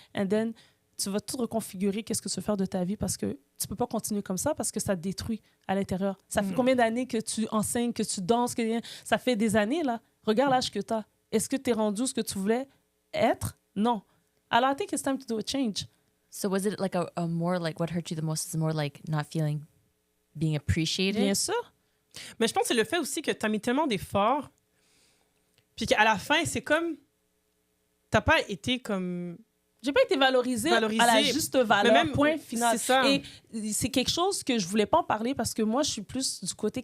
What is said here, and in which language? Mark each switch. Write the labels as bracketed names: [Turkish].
[English] And then, [French] tu vas tout reconfigurer, qu'est-ce que tu veux faire de ta vie parce que tu peux pas continuer comme ça parce que ça te détruit à l'intérieur. Ça fait combien d'années que tu enseignes, que tu danses, ça fait des années, là. Regarde l'âge que tu as. Est-ce que tu es rendu ce que tu voulais être? Non. [English] Alors, I think it's time to do a change. So was it like a more like what hurt you the most is more like not being appreciated? [French] Bien sûr. Mais je pense que c'est le fait aussi que tu as mis tellement d'efforts, puis qu'à la fin, c'est comme... T'as pas été comme... J'ai pas été valorisée à la juste valeur, même, point final. C'est ça. Et c'est quelque chose que je voulais pas en parler parce que moi, je suis plus du côté...